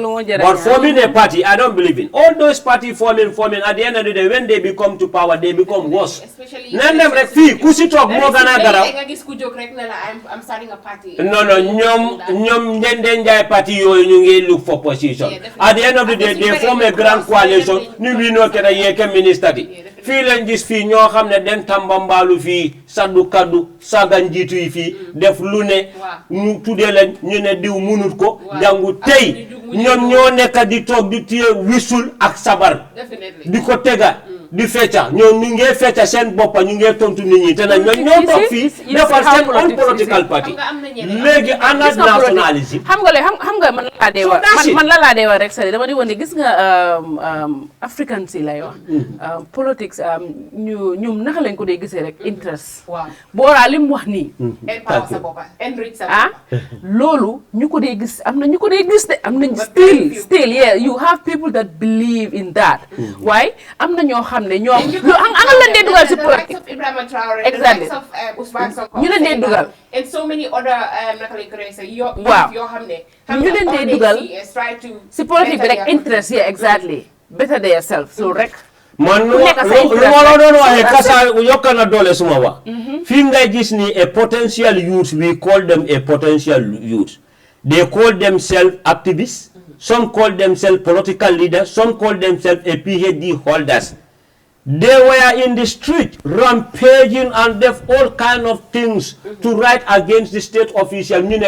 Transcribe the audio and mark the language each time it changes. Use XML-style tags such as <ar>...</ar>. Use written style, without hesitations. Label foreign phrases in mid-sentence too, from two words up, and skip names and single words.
<en>But forming a party, I don't believe in. All those parties forming, at the end of the day, when they become to power, they become worse. Especially I'm starting a party. No, party you look for position. At the end of the day, they form a grand coalition. We know can minister.</en> <wo>Fii gis fii ñoo xam ne den tambambalu fii saddu kaddu saga njiitu yi fii def lu ne ñu tuddee leen ñu ne diw munut ko jàngu tey ñoom ñoo nekk di toog di téye wisul ak sabar di ko tega di fecca ñoom ñu ngee fecca seen boppa ñu ngee tontu nit ñi te nag ñoo toog fii defar seen</wo> <en>own political party</en> <wo>léegi ànd ak nationalisme xam nga man la laa dee wax rek sari dama di woon ne gis nga african si lay wax politics ñoom naka lañ ko dee gisee rek interest Bora li mu wax nii loolu ñu ko dee gis am na ñu ko dee gis de am nañ</wo> <en>still yeah you have people that believe in that</en> <wo>waaye am na ñoo xam ne ñoom ana leen dee dugal si politique exactly ñu leen dee dugal</wo> <en>and so many other</en> <wo>waaw ñu leen dee dugal si politique bi rek interest</wo> <en>yeah exactly better their self so</en> <wo>rek man lu ma doon waxee Kassa yokka na doole suma wax fii ngay gis ni</wo> <en>a potential youth we call them a potential youth they call themselves activists some call themselves political leaders some call themselves a PhD holders They were in the street, rampaging and def all kind of things to write against the state official.</en>